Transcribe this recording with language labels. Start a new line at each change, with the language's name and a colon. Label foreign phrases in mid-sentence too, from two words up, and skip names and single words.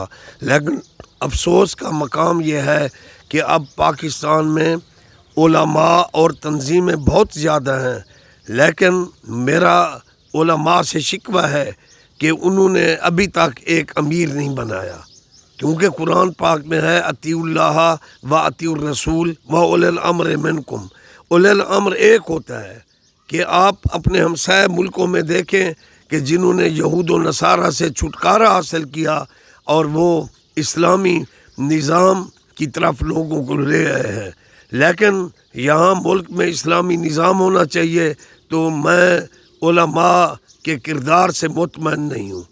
Urdu: لیکن افسوس کا مقام یہ ہے کہ اب پاکستان میں علماء اور تنظیمیں بہت زیادہ ہیں، لیکن میرا علماء سے شکوہ ہے کہ انہوں نے ابھی تک ایک امیر نہیں بنایا، کیونکہ قرآن پاک میں ہے
Arabic: اطیعوا اللہ و اطیعوا الرسول و اولی الامر منکم۔ اولی الامر
Urdu: ایک ہوتا ہے کہ آپ اپنے ہمسائے ملکوں میں دیکھیں کہ جنہوں نے یہود و نصارہ سے چھٹکارا حاصل کیا اور وہ اسلامی نظام کی طرف لوگوں کو لے آئے ہیں، لیکن یہاں ملک میں اسلامی نظام ہونا چاہیے، تو میں علماء کے کردار سے مطمئن نہیں ہوں۔